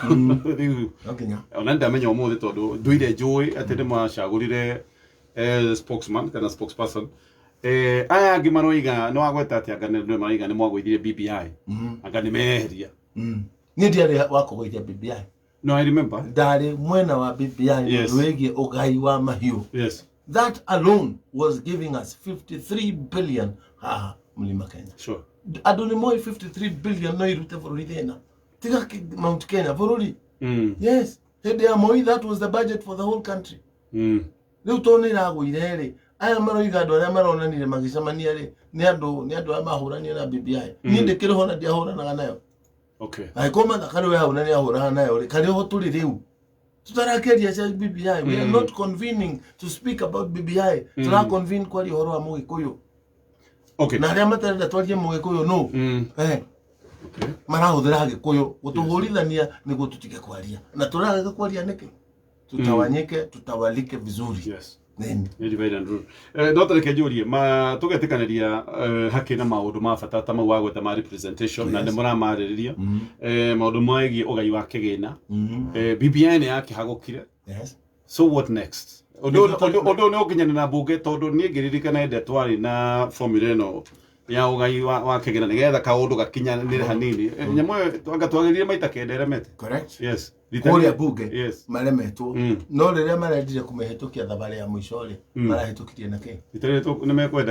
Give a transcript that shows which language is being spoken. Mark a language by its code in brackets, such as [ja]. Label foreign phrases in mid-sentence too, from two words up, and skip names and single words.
[ki] Rĩu ona ndamenya ũmũthĩ tondũ ndũire njũĩ atĩ nĩmacagũrire spokesman kana spokesperson. Aya angĩ maroiga no agweta atĩ anga nĩ maroiga nĩ mwagũithire BBI anga nĩ meheria. Niĩ ndiarĩ wa kũgũithia BBI. [en] No, I remember. [ki] Ndarĩ mwena wa BBI wĩgiĩ ũgai wa mahiũ. [en] That alone was giving us 53 billion haha Mlima Kenya. [ki] Andũ nĩ moĩ 53 billion no irute bũrũri thĩna. Tiga Mount Kenya bũrũri. Yes. Hĩndĩ ya Moi, [en] that was the budget for the whole country. [ki] Rĩu to nĩ ĩragũire-rĩ, aya maroiga andũ arĩa maronanire magĩcemania-rĩ nĩ andũ arĩa mahũranire na BBI. Niĩ ndĩkĩrĩ ho na ndiahũranaga nayo. Angĩkorwo Mathaka nĩwe hau na nĩahũraga nayo-rĩ, karĩ ho tũrĩ rĩu. Tũtarakĩria cia BBI. [en] We are not convening to speak about BBI. [ki] Tũraconvene kwaria ũhoro wa Mũgĩkũyũ. Na arĩa matarenda twarie Mũgĩkũyũ no. Marahũthĩra Gĩkũyũ gũtũhũrithania nĩguo tũtige kwaria. [sw] Na tũrarega kwaria nĩkĩ? Tutawanyike, tutawalike vizuri. [ki] No tareke njũrie tũgetĩkanĩria hakĩ na maũndũ ma bata ta mau wa gweta ma representation na nĩ mũramarĩrĩria maũndũ megiĩ ũgai wa kĩgĩna. BBI nĩ yakĩhagũkire. [en] So what next? [ki] Ũndũ nĩ ũkinyanĩra na mbunge tondũ niĩ ngĩririkana hĩndĩ twarĩ na formula ĩno ya ũgai wa kĩgĩna nĩgetha kaũndũ gakinyanĩre hanini. Nyamũ ĩyo anga twagĩrire maita kenda ĩremete. [en] Yes. [ki] Kũrĩa mbunge maremetwo no rĩrĩa marendire kũmĩhĩtũkia thabarĩ ya mũico-rĩ marahĩtũkirie na kĩ?